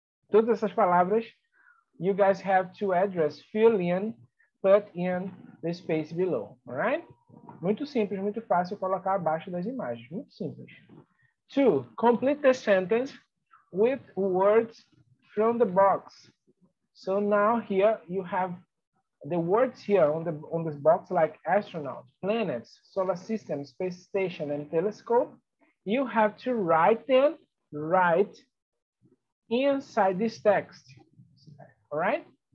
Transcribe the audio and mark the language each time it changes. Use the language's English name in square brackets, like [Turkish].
[Portuguese] Todas essas palavras, [English] you guys have to address, fill in, put in the space below, all right? [Portuguese] Muito simples, muito fácil colocar abaixo das imagens, muito simples. [English] 2, complete the sentence with words from the box. So now here you have the words here on this box, like astronaut, planets, solar system, space station, and telescope. You have to write them right inside this text, all right?